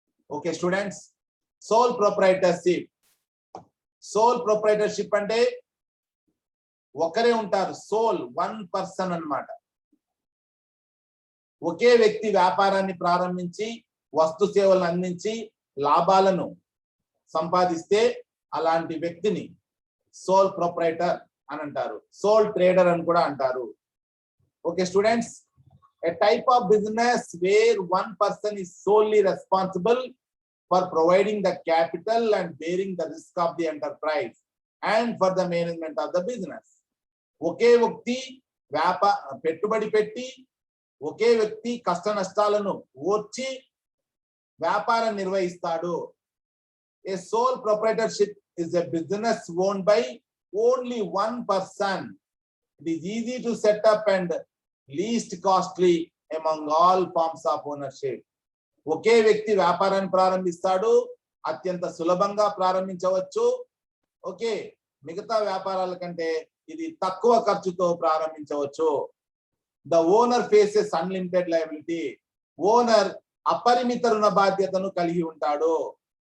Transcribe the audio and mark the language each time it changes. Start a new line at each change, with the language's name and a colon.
Telugu: Okay students, soul proprietorship. Soul proprietorship అంటే ఒకరే ఉంటారు, సోల్, వన్ పర్సన్ అన్నమాట. ఒకే వ్యక్తి వ్యాపారాన్ని ప్రారంభించి వస్తు సేవలను అందించి లాభాలను సంపాదిస్తే అలాంటి వ్యక్తిని సోల్ ప్రొప్రైటర్ అని అంటారు. సోల్ ట్రేడర్ అని కూడా అంటారు.
English: Okay students, a type of business where one person is solely responsible for providing the capital and bearing the risk of the enterprise and for the management of the business.
Telugu: ఒకే వ్యక్తి పెట్టుబడి పెట్టి ఒకే వ్యక్తి కష్ట నష్టాలను ఓర్చి వ్యాపారం నిర్వహిస్తాడు.
English: A sole proprietorship is a business owned by only one person. It is easy to set up and least costly among all forms of ownership.
Telugu: ఒకే వ్యక్తి వ్యాపారాన్ని ప్రారంభిస్తాడు, అత్యంత సులభంగా ప్రారంభించవచ్చు. ఓకే, మిగతా వ్యాపారాల కంటే ఇది తక్కువ ఖర్చుతో ప్రారంభించవచ్చు.
English: The owner faces unlimited liability.
Telugu: Owner అపరిమిత రుణ బాధ్యతను కలిగి ఉంటాడు.